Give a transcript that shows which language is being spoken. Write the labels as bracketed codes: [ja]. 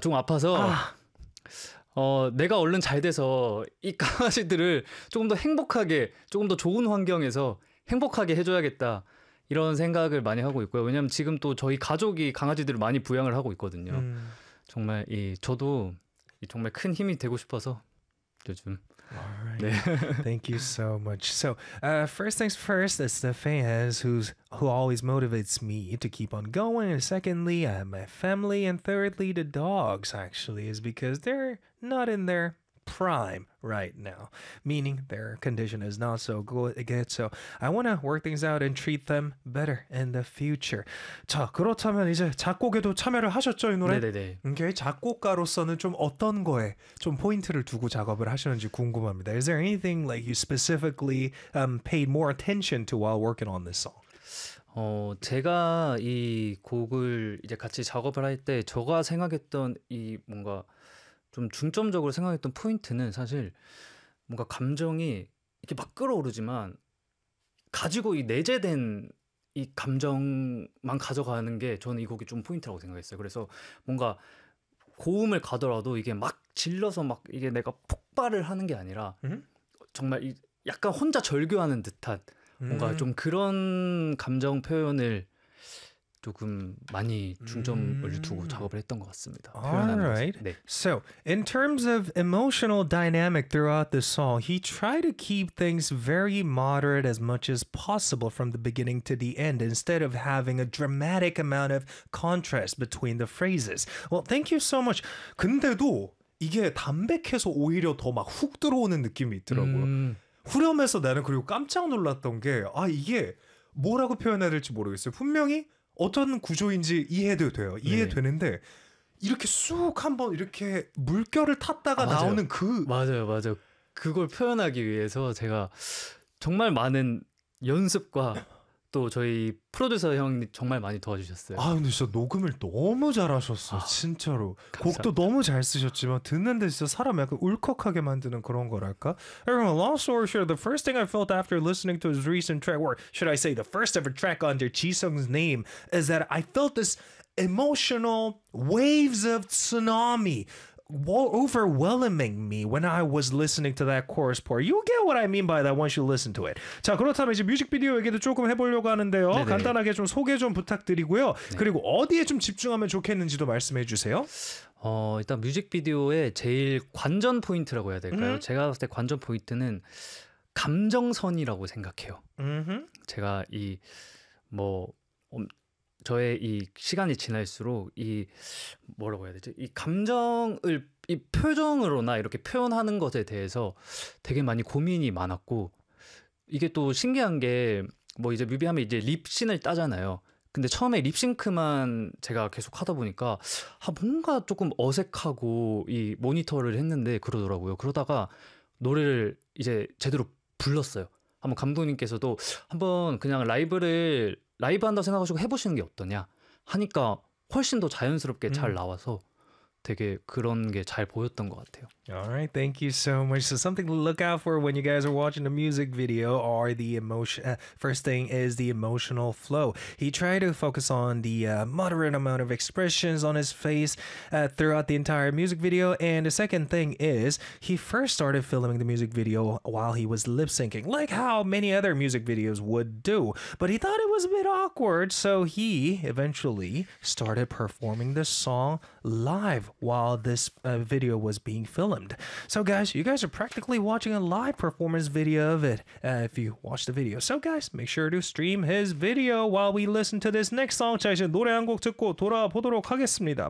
[ko] 조금 아파서 내가 얼른 잘 돼서 이 강아지들을 조금 더 행복하게 조금 더 좋은 환경에서 행복하게 해줘야겠다 이런 생각을 많이 하고 있고요. 왜냐면 지금 또 저희 가족이 강아지들을 많이 부양을 하고 있거든요. 정말 이 저도 정말 큰 힘이 되고 싶어서 요즘. [en] Alright. 네. Thank you so much. So, first things first, it's the fans who always motivates me to keep on going. And secondly, my family. And thirdly, the dogs actually is because they're not in their prime right now, meaning their condition is not so good again. So I want to work things out and treat them better in the future. [ko] 자, 그렇다면 이제 작곡에도 참여를 하셨죠, 이 노래? 네네네. 이게 작곡가로서는 좀 어떤 거에 좀 포인트를 두고 작업을 하시는지 궁금합니다. [en] Is there anything like you specifically paid more attention to while working on this song? [ko] 제가 이 곡을 이제 같이 작업을 할 때 제가 생각했던 이 뭔가 좀 중점적으로 생각했던 포인트는 사실 뭔가 감정이 이렇게 막 끌어오르지만 가지고 이 내재된 이 감정만 가져가는 게 저는 이 곡이 좀 포인트라고 생각했어요. 그래서 뭔가 고음을 가더라도 이게 막 질러서 막 이게 내가 폭발을 하는 게 아니라 정말 약간 혼자 절규하는 듯한 뭔가 좀 그런 감정 표현을 조금 많이 중점을 두고 작업을 했던 것 같습니다. [en] Alright. 네. So, in terms of emotional dynamic throughout the song, he tried to keep things very moderate as much as possible from the beginning to the end instead of having a dramatic amount of contrast between the phrases. Well, thank you so much. [ko] 근데도 이게 담백해서 오히려 더 막 훅 들어오는 느낌이 있더라고요. 후렴에서 나는 그리고 깜짝 놀랐던 게 아, 이게 뭐라고 표현해야 될지 모르겠어요. 분명히 어떤 구조인지 이해도 돼요. 이해되는데 이렇게 쑥 한번 이렇게 물결을 탔다가 나오는 그 맞아요. 맞아요. 그걸 표현하기 위해서 제가 정말 많은 연습과 또 저희 프로듀서 형이 정말 많이 도와주셨어요. 아 근데 진짜 녹음을 너무 잘하셨어. 진짜로. 감사합니다. 곡도 너무 잘 쓰셨지만 듣는데 진짜 사람 약간 울컥하게 만드는 그런 거랄까? [en] Everyone, long story short, the first thing I felt after listening to his recent track, or should I say the first ever track under Jisung's name, is that I felt this emotional waves of tsunami overwhelming me when I was listening to that chorus part. You get what I mean by that once you listen to it. [ko] 자, 그렇다면 이제 뮤직비디오 얘기도 조금 해보려고 하는데요. 네네. 간단하게 좀 소개 좀 부탁드리고요. 네. 그리고 어디에 좀 집중하면 좋겠는지도 말씀해 주세요. 일단 뮤직비디오의 제일 관전 포인트라고 해야 될까요? 제가 봤을 때 관전 포인트는 감정선이라고 생각해요. 제가 이 뭐 저의 이 시간이 지날수록 이 뭐라고 해야 되지? 이 감정을 이 표정으로나 이렇게 표현하는 것에 대해서 되게 많이 고민이 많았고 이게 또 신기한 게 뭐 이제 뮤비하면 이제 립싱을 따잖아요. 근데 처음에 립싱크만 제가 계속 하다 보니까 아 뭔가 조금 어색하고 이 모니터를 했는데 그러더라고요. 그러다가 노래를 이제 제대로 불렀어요. 한번 감독님께서도 한번 그냥 라이브 한다고 생각하시고 해보시는 게 어떠냐 하니까 훨씬 더 자연스럽게 잘 나와서 되게 그런 게 잘 보였던 것 같아요. [en] Alright, thank you so much. So something to look out for when you guys are watching the music video are the emotion. First thing is the emotional flow. He tried to focus on the moderate amount of expressions on his face throughout the entire music video. And the second thing is he first started filming the music video while he was lip syncing, like how many other music videos would do. But he thought it was a bit awkward, so he eventually started performing the song live while this video was being filmed. So guys, you guys are practically watching a live performance video of it if you watch the video. So guys, make sure to stream his video while we listen to this next song. [ko] 자, 이제 노래 한 곡 듣고 돌아보도록 하겠습니다.